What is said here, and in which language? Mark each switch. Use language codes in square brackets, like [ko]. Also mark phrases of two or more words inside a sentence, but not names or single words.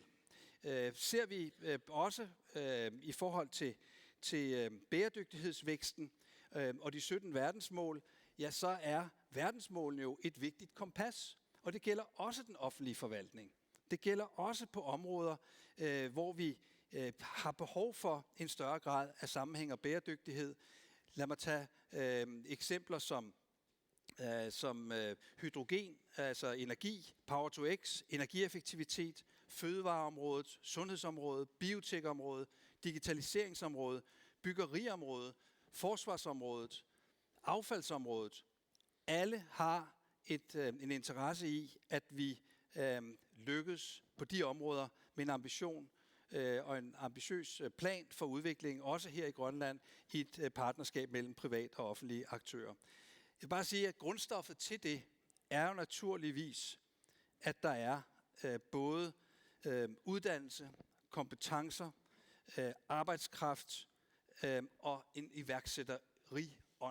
[da] Ser vi også i forhold til bæredygtighedsvæksten og de 17 verdensmål, ja, så er verdensmålene jo et vigtigt kompas, og det gælder også den offentlige forvaltning. Det gælder også på områder, hvor vi har behov for en større grad af sammenhæng og bæredygtighed. Lad mig tage eksempler som hydrogen, altså energi, [en] power to x, [da] energieffektivitet, fødevareområdet, sundhedsområdet, biotekområdet, digitaliseringsområdet. byggeriområdet, forsvarsområdet, affaldsområdet. Alle har en interesse i, at vi lykkes på de områder med en ambition og en ambitiøs plan for udviklingen, også her i Grønland, i et partnerskab mellem private og offentlige aktører. Jeg vil bare sige, at grundstoffet til det er jo naturligvis, at der er både uddannelse, kompetencer, arbejdskraft og en iværksætterånd.